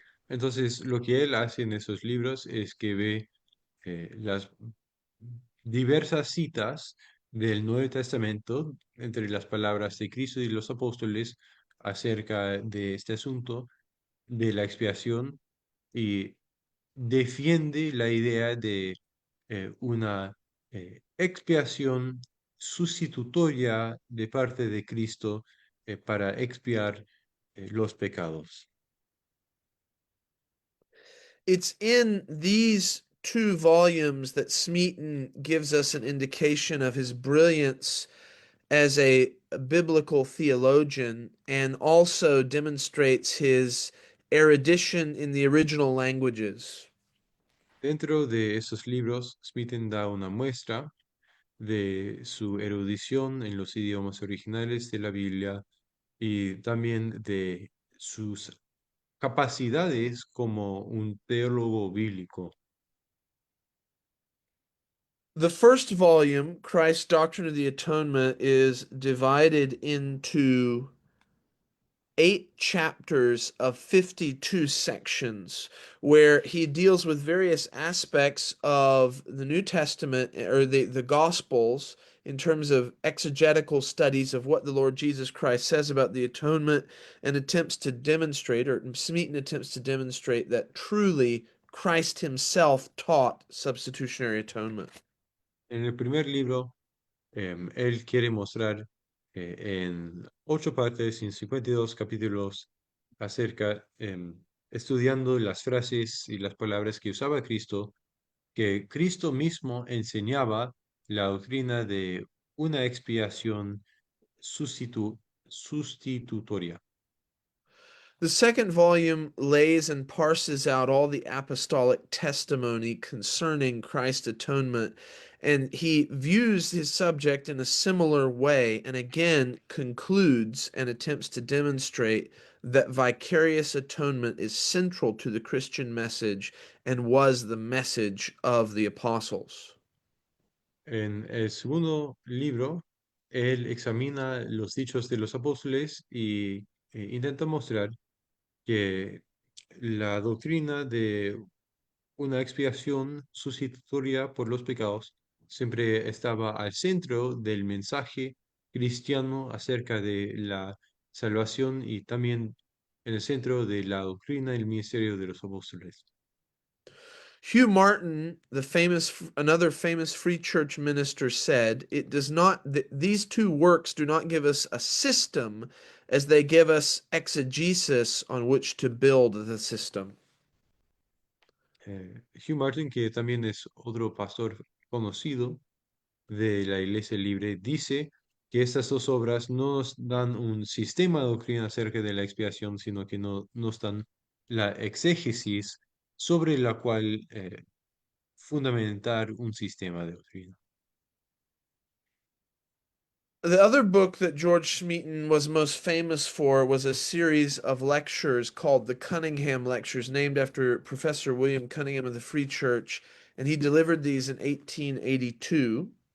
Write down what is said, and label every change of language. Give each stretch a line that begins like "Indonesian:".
Spanish: Entonces, lo que él hace en esos libros es que ve las diversas citas del Nuevo Testamento entre las palabras de Cristo y los apóstoles acerca de este asunto de la expiación, y defiende la idea de una expiación sustitutoria de parte de Cristo para expiar los pecados.
English: It's in these two volumes that Smeaton gives us an indication of his brilliance as a biblical theologian and also demonstrates his erudition in the original languages.
Spanish: Dentro de esos libros, Smeaton da una muestra de su erudición en los idiomas originales de la Biblia y también de sus capacidades como un teólogo bíblico.
English: The first volume, Christ's Doctrine of the Atonement, is divided into 8 chapters of 52 sections where he deals with various aspects of the New Testament or the Gospels in terms of exegetical studies of what the Lord Jesus Christ says about the atonement and attempts to demonstrate, or Smeaton attempts to demonstrate, that truly Christ himself taught substitutionary atonement.
Spanish: En el primer libro, él quiere mostrar en 8 partes, en 52 capítulos, acerca, estudiando las frases y las palabras que usaba Cristo, que Cristo mismo enseñaba la doctrina de una expiación sustitutoria.
English: The second volume lays and parses out all the apostolic testimony concerning Christ's atonement, and he views his subject in a similar way, and again concludes and attempts to demonstrate that vicarious atonement is central to the Christian message and was the message of the apostles.
Spanish: En el segundo libro, él examina los dichos de los apóstoles y intenta mostrar que la doctrina de una expiación sustitutoria por los pecados siempre estaba al centro del mensaje cristiano acerca de la salvación y también en el centro de la doctrina y el ministerio de los apóstoles.
English: Hugh Martin, another famous free church minister, said, "It does not these two works do not give us a system as they give us exegesis on which to build the system."
Spanish: Hugh Martin, que también es otro pastor conocido de la Iglesia Libre, dice que estas dos obras no nos dan un sistema de doctrina acerca de la expiación, sino que nos dan la exégesis sobre la cual fundamentar un sistema de doctrina.
English: The other book that George Smeaton was most famous for was a series of lectures called the Cunningham Lectures, named after Professor William Cunningham of the Free Church, and he delivered these in 1882.